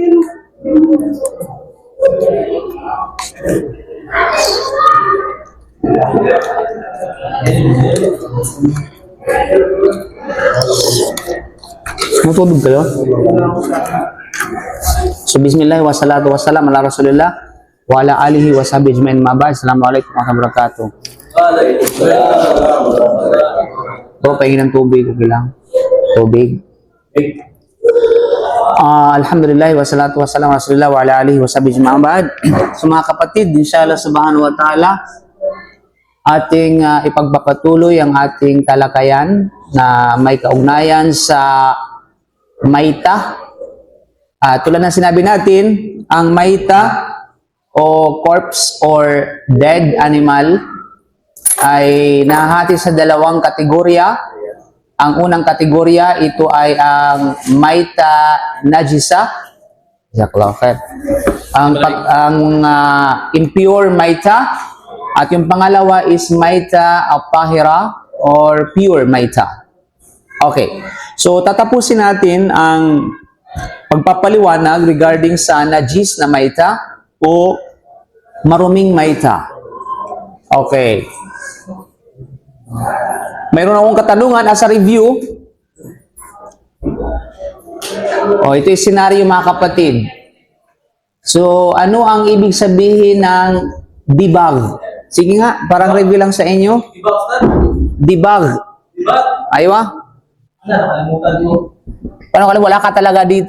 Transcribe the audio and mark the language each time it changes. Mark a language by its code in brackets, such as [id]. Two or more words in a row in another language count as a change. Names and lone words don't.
[tl] Matulog kayo? So, [ar] بسم الله، والصلاة والسلام على رسول الله وعلى آله وصحبه أجمعين أما بعد. السلام عليكم ورحمة الله وبركاته. [tl] Bro, pahingin ng tubig, okay lang. Tubig. [ar] الحمد لله، والصلاة والسلام على رسول الله وعلى آله وصحبه أجمعين أما بعد. [tl] So, mga kapatid, [ar] إن شاء الله سبحانه وتعالى, [tl] ating ipagpapatuloy ang ating talakayan na may kaugnayan sa maita. Tulad ng sinabi natin, ang maita o [en] corpse or dead animal [tl] ay nahati sa dalawang kategorya. Ang unang kategorya, ito ay ang [ar] ميتة نجسة. [tl] Ang impure maita. At yung pangalawa is [ar] ميتة الطاهرة [tl] or pure maita. Okay. So, tatapusin natin ang pagpapaliwanag regarding sa najis na maita o maruming maita. Okay. Mayroon akong katanungan [en] as a review. [tl] Ito yung senaryo mga kapatid. So, ano ang ibig sabihin ng debug? Sige nga, parang review lang sa inyo. Debug. Aywa? Paano kung wala ka talaga dito?